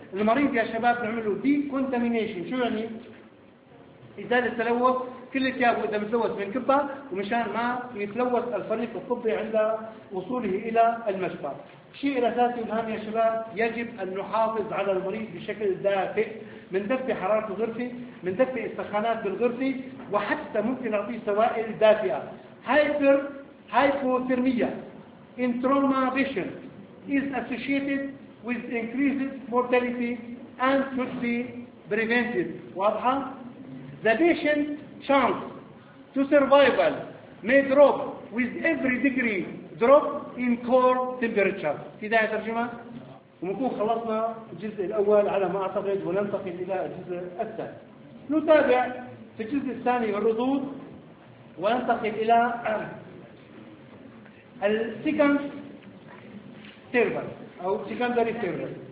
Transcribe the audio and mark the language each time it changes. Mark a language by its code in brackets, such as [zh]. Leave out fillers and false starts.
[ar] المريض يا شباب نعمله decontamination، شو يعني؟ إزالة تلوث كل الثياب إذا متلوث من كبة، ومشان ما يتلوث الفريق الطبي عند وصوله إلى المشفى. شيء أساسي مهم يا شباب، يجب أن نحافظ على المريض بشكل دافئ، من دفع حرارة الغرفة، من دفع السخانات بالغرفة، وحتى ممكن نعطيه سوائل دافئة. [en] Hypothermia in trauma patients is associated with increased mortality and should be prevented. [ar] واضحة؟ [en] The patient's chance to survival may drop with every degree drop in core temperature. [ar] في داعي ترجمة؟ ونكون خلصنا الجزء الأول على ما أعتقد، وننتقل إلى الجزء الثاني. نتابع في الجزء الثاني الردود، وننتقل إلى السيكند سيرفر أو سيكندري سيرفر.